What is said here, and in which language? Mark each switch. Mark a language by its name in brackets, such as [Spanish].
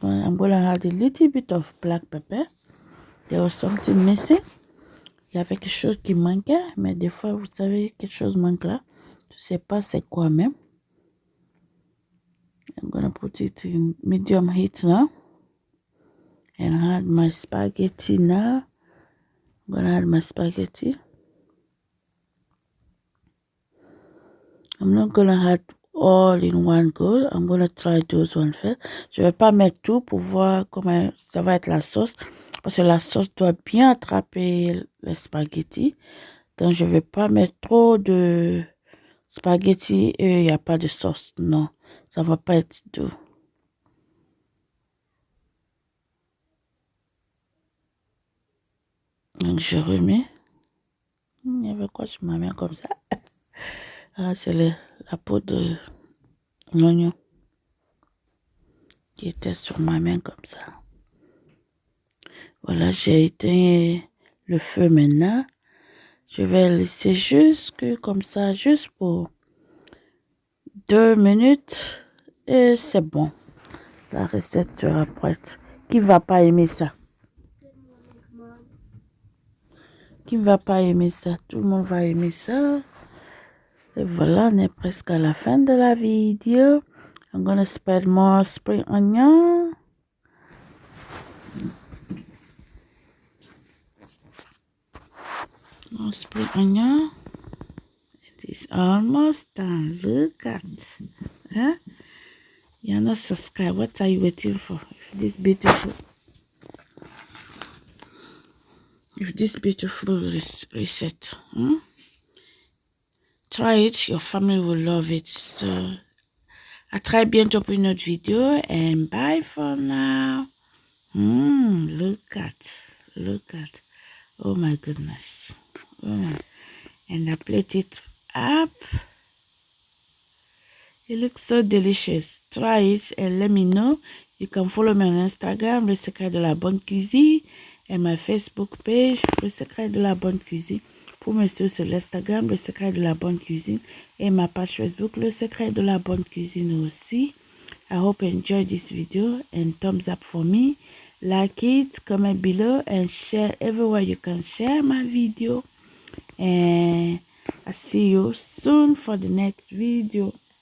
[English] I'm going to add a little bit of black pepper. There was something missing. [French] Il y avait quelque chose qui manquait. Mais des fois, vous savez, quelque chose manque là. Je ne sais pas c'est quoi même. [English] I'm going to put it in medium heat now. And add my spaghetti now. I'm going to add my spaghetti. I'm not going to add all in one go. I'm going to try those one first. [French] Je ne vais pas mettre tout pour voir comment ça va être la sauce. Parce que la sauce doit bien attraper les spaghettis. Donc, je ne vais pas mettre trop de spaghettis et il n'y a pas de sauce. Non, ça ne va pas être doux. Donc, je remets. Il y avait quoi sur ma main comme ça? Ah, c'est la peau de l'oignon qui était sur ma main comme ça. Voilà, j'ai éteint le feu maintenant. Je vais laisser juste comme ça, juste pour 2 minutes. Et c'est bon. La recette sera prête. Qui va pas aimer ça? Qui va pas aimer ça? Tout le monde va aimer ça. Et voilà, on est presque à la fin de la vidéo. [English] I'm gonna spread more spring onion. More spring onion. It is almost done. Look at. Huh? You're not subscribed. What are you waiting for? If this beautiful. with this beautiful recipe. Try it, your family will love it. [French] So à très bientôt pour une autre vidéo, [English] and bye for now. Look at, oh my goodness. And I plate it up. It looks so delicious. Try it and let me know. You can follow me on Instagram, Le Secret de la Bonne Cuisine, [French] et ma [English] Facebook page, Le Secret de la Bonne Cuisine. [French] Pour me suivre sur l'Instagram, Le Secret de la Bonne Cuisine, et ma page Facebook, Le Secret de la Bonne Cuisine aussi. [English] I hope you enjoyed this video, and thumbs up for me. Like it, comment below, and share everywhere you can share my video. And I'll see you soon for the next video.